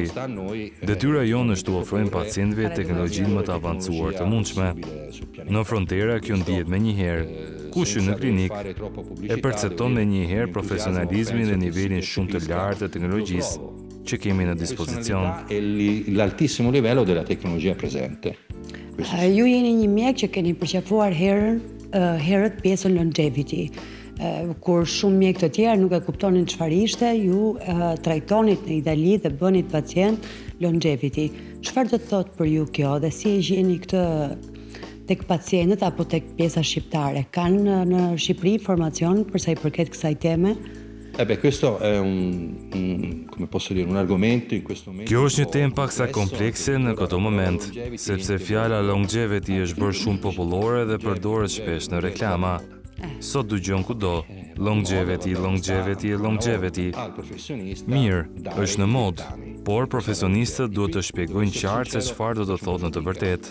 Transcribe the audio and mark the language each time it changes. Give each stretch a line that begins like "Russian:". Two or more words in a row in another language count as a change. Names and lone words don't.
Albanian: Detyra jonë është të ofrojmë pacientëve teknologjinë më të avancuar të mundshme. Në Frontera kjo ndihet menjëherë. Kush hyn në klinik e percepton menjëherë profesionalizmin dhe nivelin shumë të lartë të teknologjisë që kemi në dispozicion.
Italian: L'altissimo livello della tecnologia presente.
Albanian: Ju jeni një mjek që keni përqafuar herët pjesën longevity. Kur shumë mjek të tjerë nuk e kuptonin çfarë ishte, ju trajtonit në Itali dhe bënit pacient longevity. Çfarë do të thotë për ju kjo dhe si e gjeni këtë tek pacientët apo tek pjesa shqiptare? Kanë në Shqipëri informacion për sa i përket kësaj teme?
Italian: Questo è come posso dire, un argomento in questo momento.
Albanian: Kjo është një temë paksa komplekse në këtë moment, sepse fjala longevity është bërë shumë popullore dhe përdoret shpesh në reklama. Sot dëgjon kudo, longevity. Mirë, është në mod, por profesionistët duhet të shpjegojnë qartë se çfarë do të thotë në të vërtetë.